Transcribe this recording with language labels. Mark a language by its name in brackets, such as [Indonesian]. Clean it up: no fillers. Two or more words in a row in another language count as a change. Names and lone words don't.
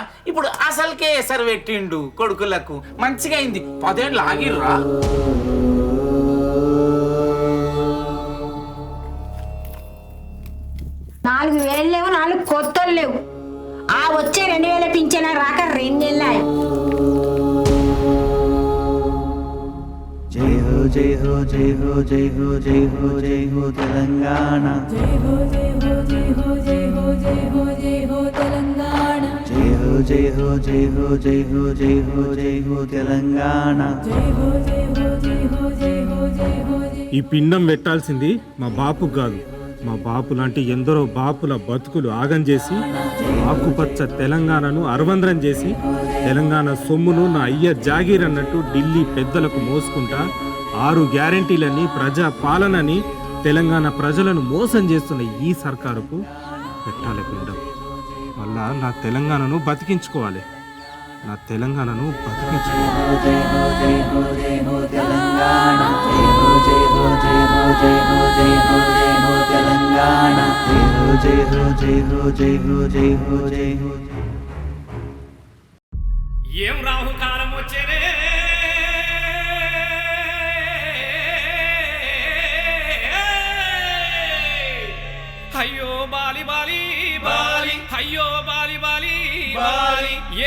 [Telugu] ఇప్పుడు అసలుకే ఎసరు పెట్టిండు కొడుకులకు. మంచిగా అయింది. 10 ఏళ్ళు ఆగిర్రా. 4,000 లేవు, 4 కొత్తలు లేవు. ఆ వచ్చే 2,000 పింఛన్ రాక 2 నెలలు. [Hindi] जय हो जय हो जय हो जय हो जय हो जय हो तेलंगाना. जय हो जय हो जय हो जय हो जय हो जय हो तेलंगाना. जय हो जय हो जय हो जय हो जय हो जय हो तेलंगाना. जय हो जय हो जय हो जय हो जय हो. [Telugu] ఈ పిండం పెట్టాల్సింది మా బాపు కాదు, మా బాపు లాంటి ఎందరో బాపుల బతుకులు ఆగం చేసి ఆకుపచ్చ తెలంగాణను అరవంద్రం చేసి తెలంగాణ సొమ్మును నా అయ్య జాగీర్ అన్నట్టు ఢిల్లీ పెద్దలకు మోసుకుంటా 6 గ్యారెంటీలని ప్రజా పాలనని తెలంగాణ ప్రజలను మోసం చేస్తున్న ఈ సర్కారుకు పెట్టాలి పిండం. మళ్ళా నా తెలంగాణను బతికించుకోవాలి. నా తెలంగాణను బతికించు. [Hindi] जय हो जय हो जय हो जय हो तेलंगाना जय हो जय हो जय हो जय हो जय हो जय हो तेलंगाना जय हो जय हो जय हो जय हो जय हो जय हो. [Telugu] ఏం రాహుకాలం వచ్చేరే అయ్యో బాలి బాలి బాలి అయ్యో బాలి బాలి బాలి ఏ